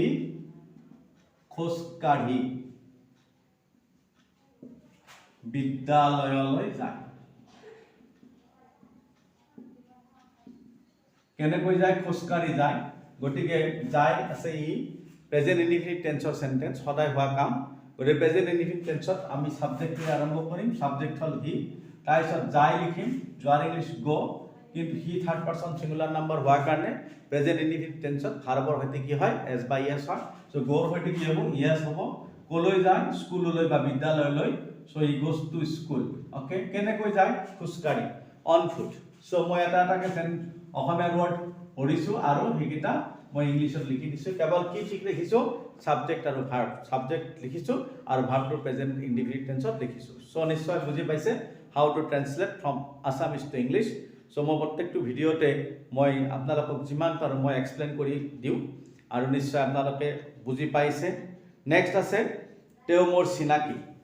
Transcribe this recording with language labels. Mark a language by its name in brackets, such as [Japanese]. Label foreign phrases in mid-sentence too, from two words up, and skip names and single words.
[Assamese] খোজকাঢ়ি বিদ্যালয়লৈ যায় কেনেকৈ যায় খোজকাঢ়ি যায় গটিকে যায় আছে ই [English] present indefinite tenseৰ sentence [Assamese] সদায় হোৱা কাম গটিকে [English] present indefinite tenseত [Assamese] আমি সাবজেক্টৰে আৰম্ভ কৰিম সাবজেক্ট হল হি তাৰপিছত যায় লিখিম যোৱাৰ ইংলিশ গো কিন্তু হি [English] third person singular number [Assamese] হোৱাৰ কাৰণে [English] present indefinite tenseত [Assamese] ভাৰ্বৰ হৈতে কি হয় এস বাই এস হয় সো গোৰ হৈতে কি হ'ব ইয়েস হ'ব কলৈ যায় স্কুললৈ বা বিদ্যালয়লৈ [English] so he goes to school okay [Assamese] কেনেকৈ যায় খুজকাঢ়ি [English] on foot so [Assamese] মই এটা অসমীয়া ওয়ার্ড পঢ়িছো আৰু হেকিটা মই ইংলিশত লিখি দিছো কেৱল কি ঠিক লিখিছো সাবজেক্ট আৰু ভাৰ্ব সাবজেক্ট লিখিছো আৰু ভাৰ্বটো [English] present indefinite tenseত [Assamese] লিখিছো সো নিশ্চয় বুজি পাইছে [English] how to translate from Assamese to English so [Assamese] মই প্ৰত্যেকটো ভিডিওতে মই আপোনালোকক যিমান পাৰো মই এক্সপ্লেইন কৰি দিও আৰু নিশ্চয় আপোনালোকে বুজি পাইছে নেক্সট আছে তেও মোৰ চিনাকি